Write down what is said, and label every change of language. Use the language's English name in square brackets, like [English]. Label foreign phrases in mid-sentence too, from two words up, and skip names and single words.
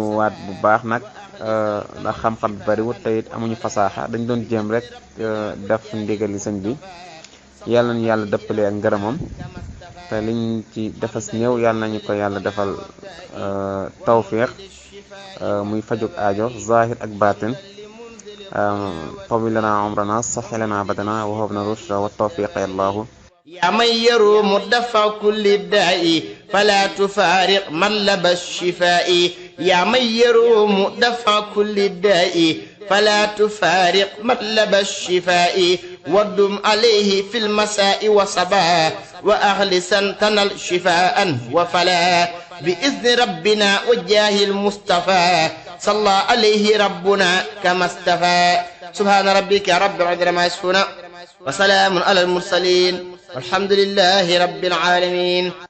[Wolof] waat bu baax nag ndax xam-xam bi bariwut te it amuñu fasaaxa dañ doon jéem rek def ndigali sëñ bi yàlla nañu yàlla dëppale ak ngërëmam te liñ ci defas néew yàlla nañu ko yàlla defal tawfiq muy fajuk aajo zahir ak batin [Arabic] طوّل لنا عمرنا صح لنا بدنا وهبنا الرشد والتوفيق يا الله يا من يروم دفع كل الداء فلا تفارق مطلب الشفاء يا من يروم دفع كل الداء فلا تفارق مطلب الشفاء ودم عليه في المساء وصباح وأخلصا تنل شفاء وفلا بإذن ربنا وجاه المصطفى صلى عليه ربنا كما استفى سبحان ربك رب العزة ما يصفون وسلام على المرسلين والحمد لله رب العالمين